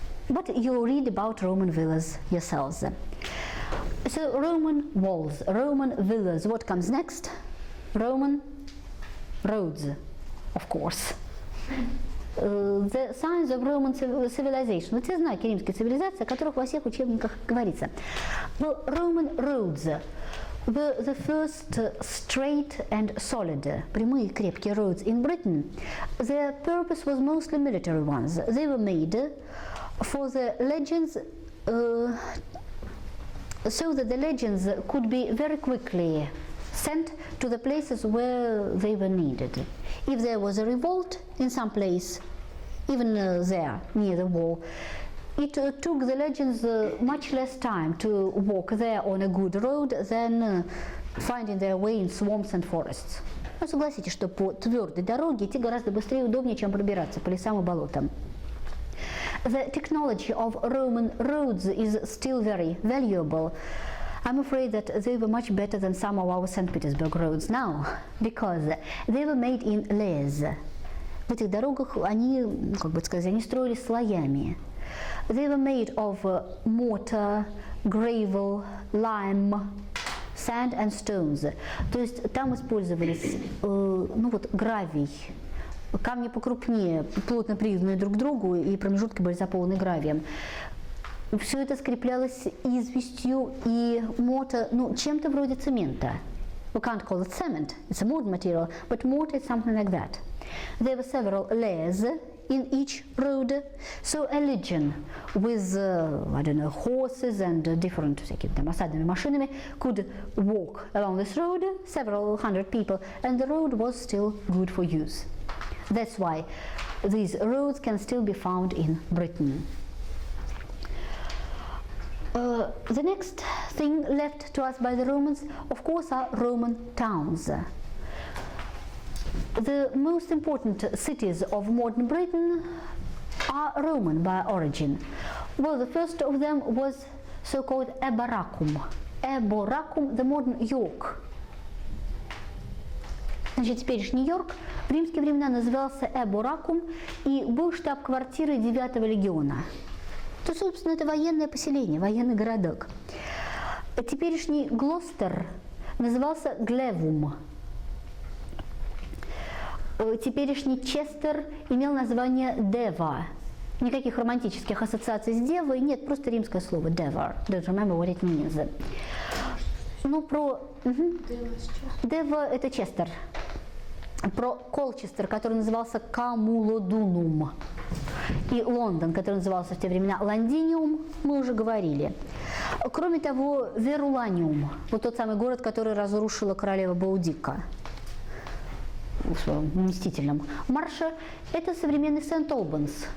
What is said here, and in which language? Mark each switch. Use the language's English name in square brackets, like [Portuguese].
[English] But you read about Roman villas yourselves. So Roman walls, Roman villas. What comes next? Roman roads, of course. The signs of Roman civilization. [Russian] Вот те знаки римской цивилизации, о которых во всех учебниках говорится. [English] Well, Roman roads were the first straight and solid, [Russian] прямые крепкие [English] roads in Britain. Their purpose was mostly military ones. They were made for the legends, so that the legends could be very quickly sent to the places where they were needed. If there was a revolt in some place, even there near the wall, it took the legends much less time to walk there on a good road than finding their way in swamps and forests. [Russian] Ну, согласитесь, что по твердой дороге идти гораздо быстрее и удобнее, чем пробираться по лесам и болотам. [English] The technology of Roman roads is still very valuable. I'm afraid that they were much better than some of our St. Petersburg roads now, because they were made in layers. [Russian] В этих дорогах они, как бы сказать, они строились слоями. [English] They were made of mortar, gravel, lime, sand and stones. [Russian] То есть там использовались, гравий, камни покрупнее, плотно пригнанные друг к другу, и промежутки были заполнены гравием. Все это скреплялось известью и чем-то вроде цемента. [English] We can't call it cement, it's a modern material, but mortar is something like that. There were several layers in each road, so a legion with, horses and different [Russian] всякими там осадными машинами [English] could walk along this road, several hundred people, and the road was still good for use. That's why these roads can still be found in Britain. The next thing left to us by the Romans, of course, are Roman towns. The most important cities of modern Britain are Roman by origin. Well, the first of them was so-called Eboracum. Eboracum, the modern York. [Russian] Значит, теперешний Йорк в римские времена назывался Эборакум и был штаб-квартирой 9-го легиона. То, собственно, это военное поселение, военный городок. Теперешний Глостер назывался Глевум. Теперешний Честер имел название Дева. Никаких романтических ассоциаций с девой нет, просто римское слово Devar. [English] Don't remember what it means. [Russian] Дева это Честер. Про Колчестер, который назывался Камулодунум. И Лондон, который назывался в те времена Лондиниум, мы уже говорили. Кроме того, Веруланиум, вот тот самый город, который разрушила королева Боудика в своем мстительном марше, это современный Сент-Олбанс.